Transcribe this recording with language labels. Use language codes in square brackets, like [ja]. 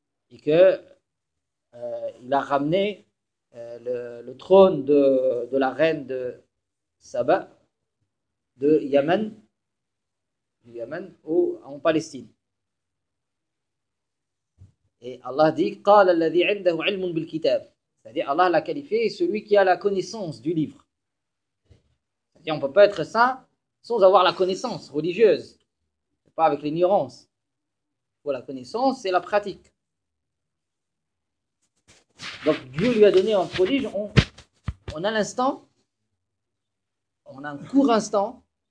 [fr] Et que il a ramené le trône de la reine de Saba de Yémen, du Yémen ou en Palestine. Et Allah dit [ar] قال الذي عنده علم بالكتاب. [fr] C'est-à-dire Allah l'a qualifié celui qui a la connaissance du livre. Et on ne peut pas être saint sans avoir la connaissance religieuse, pas avec l'ignorance. Pour la connaissance, c'est la pratique. Donc Dieu lui a donné un prodige en un instant, en un court instant,